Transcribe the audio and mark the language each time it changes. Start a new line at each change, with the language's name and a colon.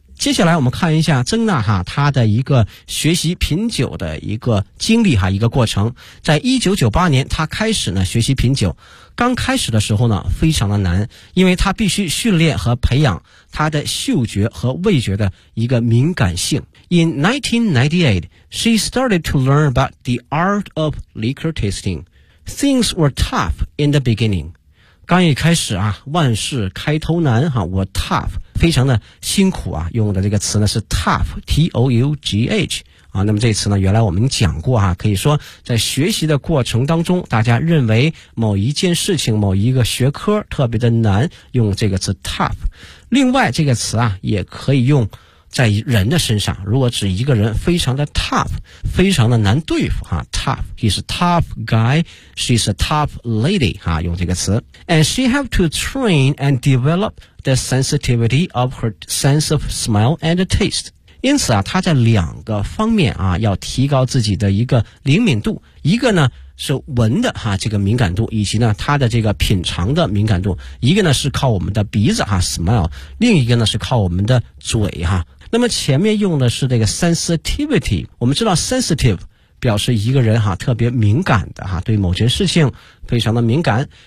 Chinese: 接下来我们看一下曾娜哈她的一个学习品酒的一个经历哈，一个过程。在1998年她开始呢学习品酒，刚开始的时候呢非常的难，因为她必须训练和培养她的嗅觉和味觉的一个敏感性。
English: In 1998, she started to learn about the art of liquor tasting. Things were tough in the beginning.
Chinese: 刚一开始啊，万事开头难哈，我 tough 非常的辛苦啊，用的这个词呢是 tough, T-O-U-G-H 啊。那么这词呢，原来我们讲过啊，可以说在学习的过程当中，大家认为某一件事情、某一个学科特别的难，用这个词 tough。另外这个词啊，也可以用。在人的身上，如果指一个人非常的 tough， 非常的难对付哈 ，tough，
English: he's a tough guy， she's a tough lady，
Chinese: 哈，用这个词。
English: And she have to train and develop the sensitivity of her sense of smell and taste。
Chinese: 因此啊，她在两个方面啊，要提高自己的一个灵敏度，一个呢是闻的哈这个敏感度，以及呢她的这个品尝的敏感度，一个呢是靠我们的鼻子哈 smell， 另一个呢是靠我们的嘴哈。那么前面用的是这个 sensitivity， 我们知道 sensitive 表示一个人哈特别敏感的哈，对某件事情非常的敏感。